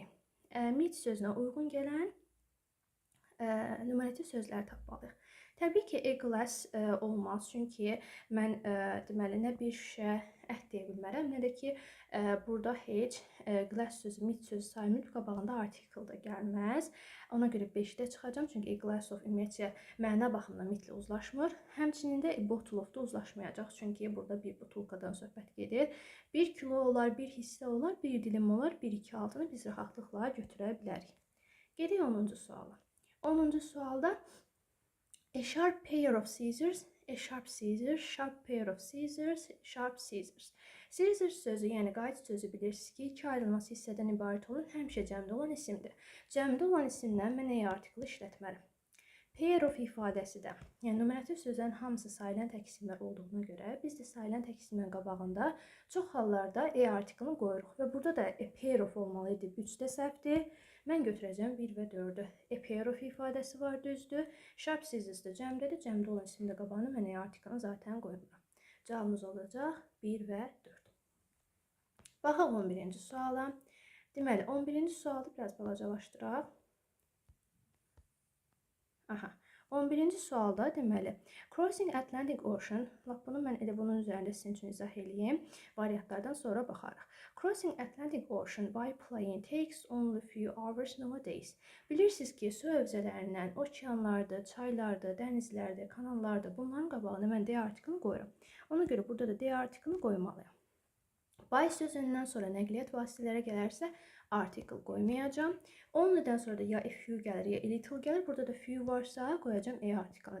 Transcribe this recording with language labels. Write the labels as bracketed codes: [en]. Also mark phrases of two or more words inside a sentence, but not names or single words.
[az] Meet sözünə uyğun gələn nümərativ sözləri tapmalıyıq. Təbii ki, [en] a glass [az] olmaz, çünki mən deməli nə bir şüşə əhd deyə bilmərəm, nə də ki, burada heç glass sözü, meet sözü sayılmır, qabağında article da gəlməz. Ona görə 5-də çıxacam, çünki [en] a glass of [az] ümumiyyətcə məna baxımından meet-lə uzlaşmır. Həmçinin də [en] bottle of [az] da uzlaşmayacaq, çünki burada bir butulkadan söhbət gedir. 1 kilo olar, 1 hissə olar, 1 dilim olar, 1-2 altını biz rahatlıqla götürə bilərik. Gedək 10-cu suala. 10-cu sualda [en] a sharp pair of scissors, a sharp scissors, sharp pair of scissors, sharp scissors. [az] Scissors sözü, yəni qayıt sözü bilirsiniz ki, iki ayrılmaz hissədən ibarət olan həmişə cəmdə olan isimdir. Cəmdə olan isimdən mən A artiklı işlətmərəm. [en] Pair of [az] ifadəsi də, yəni numerativ sözlərin hamısı sayılan tək isimlər olduğuna görə biz də sayılan tək isimlərin qabağında çox hallarda A artiklını qoyuruq və burada da [en] a pair of [az] olmalıydı, 3-də səhvdir. Mən götürəcəm 1 və 4-ü. [en] A pair of [az] ifadəsi var, düzdür. [en] Sharp scissors [az] da cəmdədir. Cəmdə olan isimdə qabağına mən A artiklını zaten qoymuram. Cavabımız olacaq 1 və 4. Baxaq 11-ci suala. Deməli, 11-ci sualı biraz balacalaşdıraq. Aha. 11-ci sualda deməli, [en] Crossing Atlantic Ocean, [az] lap bunu mən elə bunun üzərində sizin üçün izah edeyim. Variantlardan sonra baxarıq. [en] Crossing Atlantic Ocean by plane takes only few hours nowadays. [az] Bilirsiniz ki, su hövzələrindən okeanlarda, çaylarda, dənizlərdə, kanallarda bunların qabağına mən D artiklını qoyuram. Ona görə burada da D artiklını qoymalıyam. By sözündən sonra nəqliyyat vasitələrə gələrsə article qoymayacağam. Only'dən sonra da ya [en] a few [az] gəlir, ya [en] a little [az] gəlir. Burada da few varsa qoyacağam A artiklını.